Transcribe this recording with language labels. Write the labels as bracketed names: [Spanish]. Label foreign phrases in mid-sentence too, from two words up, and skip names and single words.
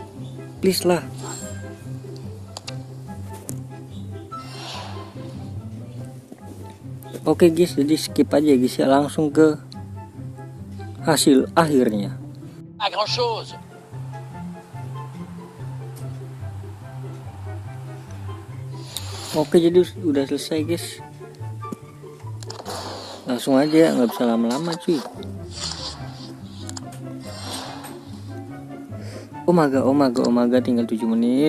[English] Please lah. [Indonesian] Oke guys, jadi skip aja guys ya, langsung ke hasil akhirnya. [French] Pas grand chose. [Indonesian] Oke, jadi udah selesai guys. Langsung aja, nggak bisa lama-lama cuy. Omaga, tinggal 7 menit.